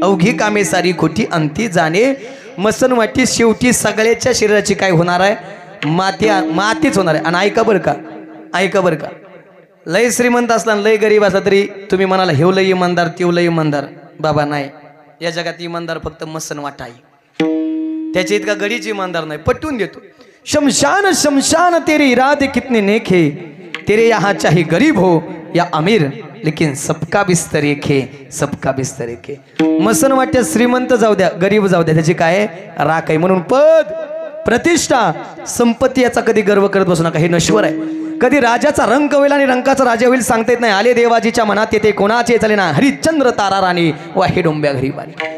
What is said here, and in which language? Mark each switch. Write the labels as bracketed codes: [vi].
[mr] अवघी कामे सारी खोटी अंती जाणे मसन वाटी, शेवटी सगळ्याच्या शरीराची काय होणार आहे? मातीच होणार आहे. आणि ऐका बरं का, लय श्रीमंत असला लय गरीब असला तरी तुम्ही म्हणाला हेव लय इमानदार तेव लय इमानदार. बाबा नाही, या जगात इमानदार फक्त मसन वाटा आहे, त्याच्या इतका गडीच इमानदार नाही. पटवून देतो. [hi] शमशान शमशान तेरे इरादे कितने नेक है, तेरे यहाँ चाहे गरीब हो या अमीर लेकिन सबका बिस्तर एक है, सबका बिस्तर एक है. [mr] मसन वाट्यात श्रीमंत जाऊ द्या गरीब जाऊ द्या, त्याची काय राख आहे. म्हणून पद प्रतिष्ठा संपत्ती याचा कधी गर्व करत बसू नका, हे नश्वर आहे. कधी राजाचा रंग होईल आणि रंकाचा राजा होईल सांगता येत नाही. आले देवाजीच्या मनात येते कोणाचे चाले ना, हरिश्चंद्र तारा राणी वाहे डोंब्या घरी बाली.